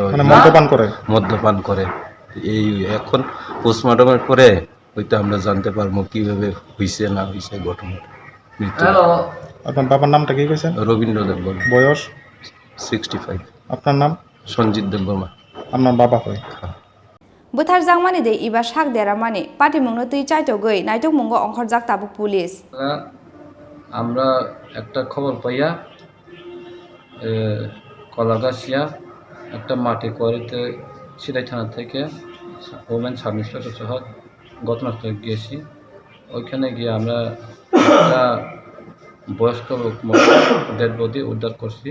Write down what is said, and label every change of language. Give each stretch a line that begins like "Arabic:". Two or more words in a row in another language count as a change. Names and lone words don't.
Bangla: মানে মদ্যপান করে এই এখন পোস্টমর্টমের পরে হয়তো আমরা জানতে পারবো কিভাবে হইছে না হইছে ঘটনাটা। মৃত্যু। আপনার বাবার নামটা কি কইছেন? রবীন্দ্র দেববর্মা। বয়স? 65। আপনার নাম? সঞ্জিত দেববর্মা। আপনার বাবা হয়?
Kok Borok: Buthar jangmani de iba sak deramani pati mungno tui chai togui naituk mungo ongkhorjak tabuk police.
Bangla: আমরা একটা খবর পাইয়া কলাগাছিয়া একটা মাটি কোয়ারিতে সিরাই থানা থেকে ওমেন সাব ইন্সপেক্টর সহ ঘটনাস্থলে গিয়েছি। ওইখানে গিয়ে আমরা একটা বয়স্ক ডেড বডি উদ্ধার করছি।